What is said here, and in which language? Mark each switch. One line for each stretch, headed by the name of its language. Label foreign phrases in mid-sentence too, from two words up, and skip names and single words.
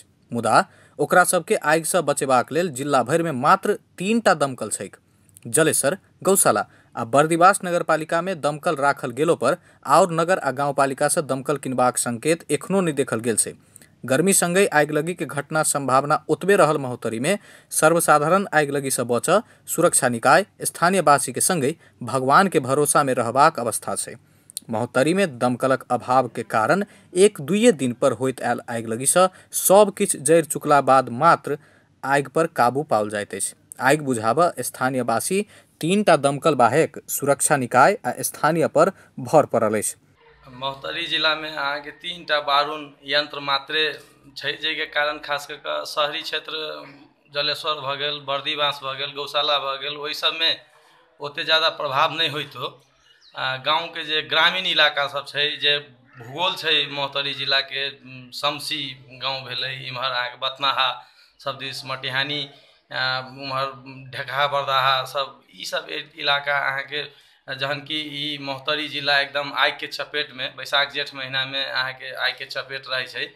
Maithili: मुदा ओकरा सबके आगि से बचेबाक लेल जिला भर में मात्र 3टा दमकल छैक। जलेसर, गौशाला आ बर्दिवास नगरपालिका में दमकल राखल गेलो पर और नगर आ गाउँपालिका से दमकल किनबाक संकेत एखनो नहीं देखल गेल छै। गर्मी संगे आगिलगी के घटना संभावना ओतबे रहल महोत्तरी में सर्वसाधारण आगिलगी से बचऽ सुरक्षा निकाय स्थानीयवासी के संगे भगवान के भरोसा में रहबाक अवस्था छै। महोत्तरी में दमकलक अभाव के कारण 1-2 दिन पर होइत आयल आगिलगी से सब किछ जरि चुकला बाद मात्र आगि पर काबू पाओल जाइत अछि। आगि बुझाबऽ स्थानीयवासी 3टा दमकल बाहेक सुरक्षा निकाय आ स्थानीय पर भर पड़ल अछि। महोत्तरी जिला में अहाँ के 3टा बारून यंत्र मात्रे छै, जेके कारण खास कर के शहरी क्षेत्र जलेश्वर भ गेल, बर्दिवास भ गेल, गौशाला भ गेल, ओहि सब में ओते ज्यादा प्रभाव नहीं होइतो। गाँव के जे ग्रामीण इलाका सब छै, जे भूगोल छै महोत्तरी जिला के, शमसी गाँव भेलै, इम्हर अहाँ के बतनाहा सब दिस मटिहानी, उम्हर ढेकहा बरदाहा सब, ई सब इलाका अहाँ के जहन कि ई महोत्तरी जिला एकदम आगि के चपेट में बैसाख जेठ महीना में अहाँ के आगि के चपेट रहे छै।